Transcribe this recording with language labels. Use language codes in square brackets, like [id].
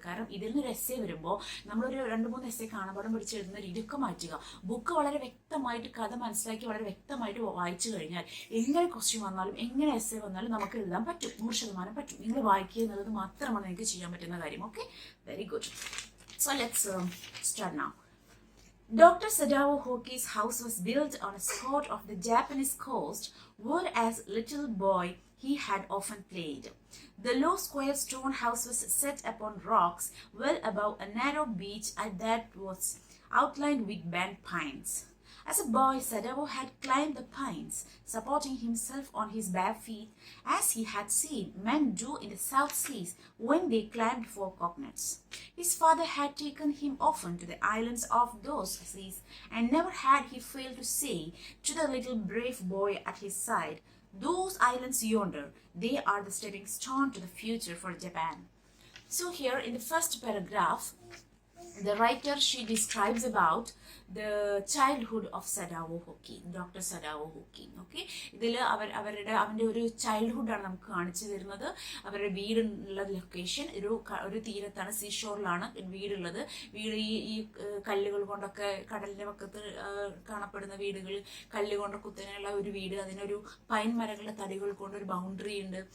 [ml] കാരണം ഇതിൽ നിന്നൊരു എസ്സേ വരുമ്പോൾ നമ്മളൊരു 2-3 എസ്സേ കാണാപാഠം പഠിച്ച് എഴുതുന്ന രീതിയൊക്കെ മാറ്റുക. ബുക്ക് വളരെ വ്യക്തമായിട്ട് കഥ മനസ്സിലാക്കി വളരെ വ്യക്തമായിട്ട് വായിച്ചു കഴിഞ്ഞാൽ എങ്ങനെ ക്വസ്റ്റ്യൻ വന്നാലും എങ്ങനെ എസ്സേ വന്നാലും നമുക്ക് എഴുതാൻ പറ്റും. 100% പറ്റും. നിങ്ങൾ വായിക്കുക എന്നുള്ളത് മാത്രമാണ് നിങ്ങൾക്ക് ചെയ്യാൻ പറ്റുന്ന കാര്യം. [en] Okay, very good. So let's start now. Dr. Sadao Hoki's house was built on a spot of the Japanese coast where as little boy he had often played. The low square stone house was set upon rocks well above a narrow beach that was outlined with bent pines. As a boy, Sadao had climbed the pines, supporting himself on his bare feet, as he had seen men do in the South Seas when they climbed for coconuts. His father had taken him often to the islands of those seas, and never had he failed to say to the little brave boy at his side, "Those islands yonder, they are the stepping stone to the future for Japan." So here in the first paragraph, the writer, she describes about the childhood of Sadao Hoki, Dr. Sadao Hoki. [ml] Okay, ഇതിൽ അവൻ്റെ ഒരു ചൈൽഡ്ഹുഡാണ് നമുക്ക് കാണിച്ചു തരുന്നത്. അവരുടെ വീടുള്ള location ഒരു തീരത്താണ്, സീഷോറിലാണ് വീടുള്ളത്. വീട് ഈ കല്ലുകൾ കൊണ്ടൊക്കെ, കടലിൻ്റെ പക്കത്ത് കാണപ്പെടുന്ന വീടുകൾ, കല്ലുകൊണ്ട് കുത്തനെയുള്ള ഒരു വീട്, അതിനൊരു പൈൻ മരങ്ങളുടെ തടികൾ കൊണ്ട് ഒരു ബൗണ്ടറി ഉണ്ട്.